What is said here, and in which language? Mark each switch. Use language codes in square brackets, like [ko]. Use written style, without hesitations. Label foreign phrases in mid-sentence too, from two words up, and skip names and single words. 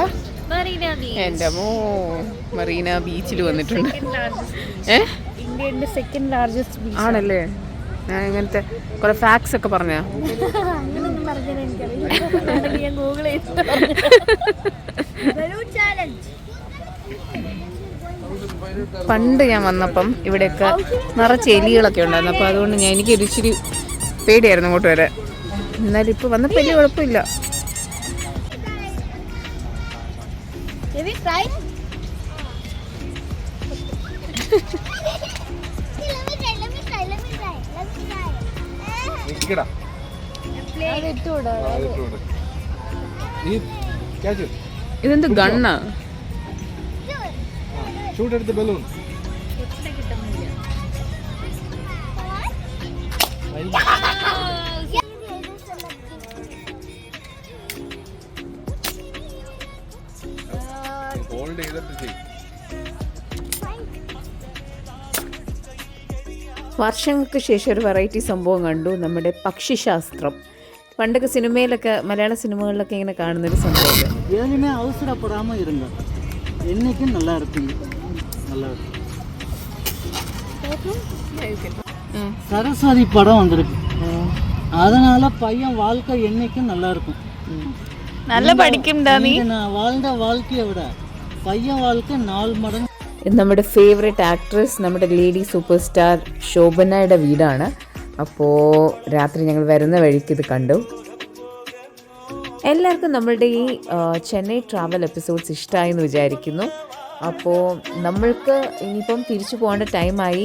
[ml] Marina Beach. എൻ്റെ അമ്മോ മറീന ബീച്ചിൽ വന്നിട്ടുണ്ട്. [en] India's second largest beach. [ml] ആണല്ലേ? ഞാൻ ഇങ്ങനത്തെ കുറെ ഫാക്ട്സ് ഒക്കെ പറഞ്ഞാ അങ്ങനൊന്നും പറഞ്ഞാൽ എനിക്കറിയില്ല. ഞാൻ ഗൂഗിൾ ചെയ്തിട്ട് പണ്ട് ഞാൻ വന്നപ്പം ഇവിടെയൊക്കെ നിറച്ച് എലികളൊക്കെ ഉണ്ടായിരുന്നു. അപ്പോൾ അതുകൊണ്ട് എനിക്കൊരു ഇച്ചിരി പേടിയായിരുന്നു അങ്ങോട്ട് വരാൻ. എന്നാലും ഇപ്പോൾ വന്നപ്പോൾ വലിയ കുഴപ്പമില്ല. [en] Have you tried? [ml] ഇതെന്ത് ഗണ്ണാ? [en] Shoot at the balloon. Hold [ml] ചെയ്തിട്ട് ചെയ്യ്. വർഷങ്ങൾക്ക് ശേഷം ഒരു വെറൈറ്റി സംഭവം കണ്ടു. നമ്മുടെ പക്ഷിശാസ്ത്രം. പണ്ടൊക്കെ സിനിമയിലൊക്കെ മലയാള സിനിമകളിലൊക്കെ ഇങ്ങനെ കാണുന്നൊരു സംഭവം. [ta] எதுவுமே அவசரப்படாமல் இருங்க, என்னைக்கும் நல்லா இருப்பீங்க. நல்லா இருக்கும். சரஸ்வதி படம் வந்திருக்கு, அதனால பையன் வாழ்க்கை என்னைக்கும் நல்லா இருக்கும். [ml] നല്ല പഠിക്കുംടാ നീ. [ta] நான் வாழ்ந்த வாழ்க்கையை விட பையன் வாழ்க்கை 4 மடங்கு. [ml] നമ്മുടെ [en] favourite actress, [ml] നമ്മുടെ [en] lady super star [ml] ശോഭനയുടെ വീടാണ്. അപ്പോൾ രാത്രി ഞങ്ങൾ വരുന്ന വഴിക്ക് ഇത് കണ്ടു. എല്ലാവർക്കും നമ്മളുടെ ഈ ചെന്നൈ [en] travel episodes [ml] ഇഷ്ടമായി എന്ന് വിചാരിക്കുന്നു. അപ്പോൾ നമ്മൾക്ക് ഇനിയിപ്പം തിരിച്ചു പോകേണ്ട ടൈമായി.